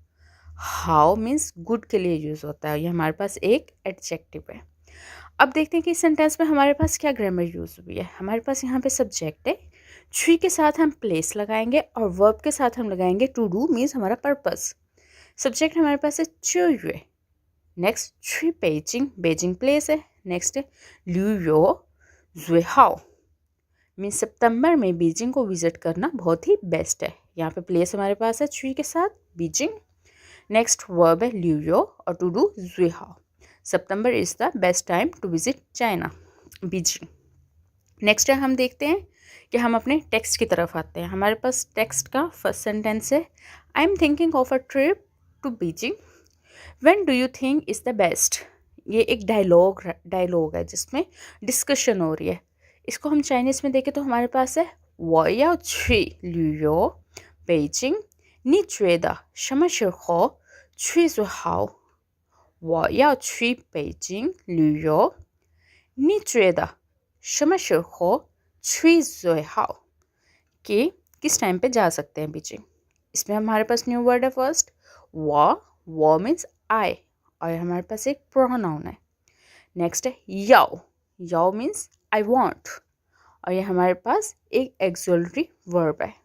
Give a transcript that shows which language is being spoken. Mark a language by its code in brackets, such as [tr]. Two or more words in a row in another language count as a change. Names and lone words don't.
[hi] हाउ [en] means good [hi] के लिए यूज़ होता है और ये हमारे पास एक एडजेक्टिव है। अब देखते हैं कि इस सेंटेंस में हमारे पास क्या ग्रामर यूज़ हुई है। हमारे पास यहाँ पे सब्जेक्ट है, छी के साथ हम प्लेस लगाएंगे और वर्ब के साथ हम लगाएंगे [en] to do [hi] मीन्स हमारा पर्पस। सब्जेक्ट हमारे पास है 7月। नेक्स्ट [zh] 去北京, [hi] बेजिंग प्लेस है। नेक्स्ट है [zh] 旅游最好 [hi] मीन्स सितंबर में बीजिंग को विजिट करना बहुत ही बेस्ट है। यहाँ पे प्लेस हमारे पास है 去 के साथ बीजिंग। नेक्स्ट वर्ब है 旅游 और [en] to do [hi] 最好। [en] September is the best time to visit China, Beijing. [hi] नेक्स्ट है हम देखते हैं कि हम अपने टेक्स्ट की तरफ आते हैं। हमारे पास टेक्स्ट का [en] first sentence [hi] है [en] I am thinking of a trip to Beijing. when do you think is the best. [hi] ये एक डायलॉग है जिसमें डिस्कशन हो रही है। इसको हम चाइनीज़ में देखें तो हमारे पास है [zh] 我要去旅游北京，你觉得什么时候去最好？我要去北京旅游，你觉得什么时候去最好？ [hi] कि किस टाइम पे जा सकते हैं बीजिंग। इसमें हमारे पास [en] new word [hi] है फर्स्ट वो [en] means I [hi] और हमारे पास एक प्रोनाउन है। नेक्स्ट है याओ। याओ [en] means I want [hi] और ये हमारे पास एक [en] auxiliary verb [hi] है।